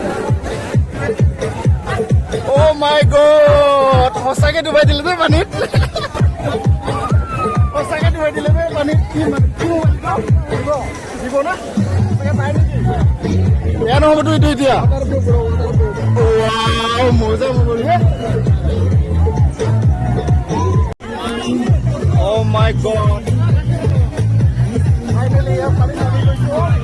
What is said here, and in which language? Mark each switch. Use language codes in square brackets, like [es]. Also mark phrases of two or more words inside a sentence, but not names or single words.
[as] অ' মাই গড, সঁচাকে ডুবাই দিলে দেই পানীত। সঁচাকে ডুবাই দিলে দেই পানীত। দিব না? বেয়া নহ'বতো এইটো এতিয়া। মজা মজা। [en] Oh my God! Finally, I'm coming to you.